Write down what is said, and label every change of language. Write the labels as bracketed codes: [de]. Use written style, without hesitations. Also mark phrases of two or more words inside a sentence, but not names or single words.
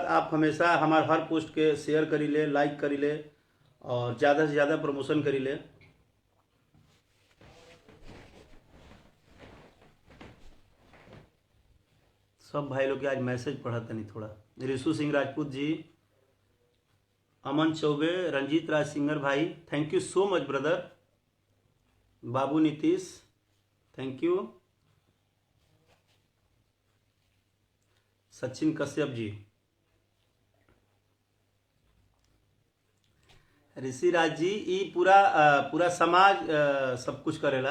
[bho] आप हमेशा हमार हर पोस्ट के शेयर करी ले, लाइक करी ले और ज़्यादा से ज़्यादा प्रमोशन करी ले। सब भाई लोग के आज मैसेज पढ़ा था नहीं थोड़ा। रिशु सिंह राजपूत जी, अमन चौबे, रंजीत राज सिंगर भाई, [en] Thank you so much brother. [bho] बाबू नीतीश, [en] thank you. [bho] सचिन कश्यप जी, ऋषि राज जी, ई पूरा समाज सब कुछ करेला।